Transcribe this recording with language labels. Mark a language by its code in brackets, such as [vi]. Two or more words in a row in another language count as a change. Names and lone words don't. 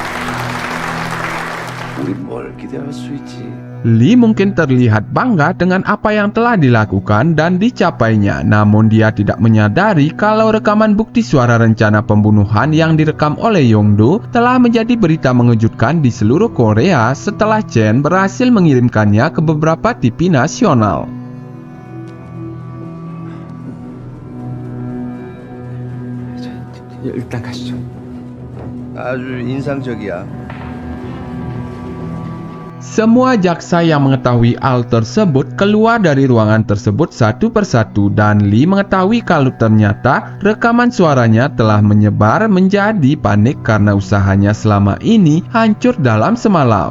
[id] Lee mungkin terlihat bangga dengan apa yang telah dilakukan dan dicapainya, namun dia tidak menyadari kalau rekaman bukti suara rencana pembunuhan yang direkam oleh Yongdo telah menjadi berita mengejutkan di seluruh Korea setelah Chen berhasil mengirimkannya ke beberapa TV nasional. [ko] 일단 가시죠. 아주 인상적이야. [id] Semua jaksa yang mengetahui hal tersebut keluar dari ruangan tersebut satu persatu, dan Lee mengetahui kalau ternyata rekaman suaranya telah menyebar menjadi panik karena usahanya selama ini hancur dalam semalam.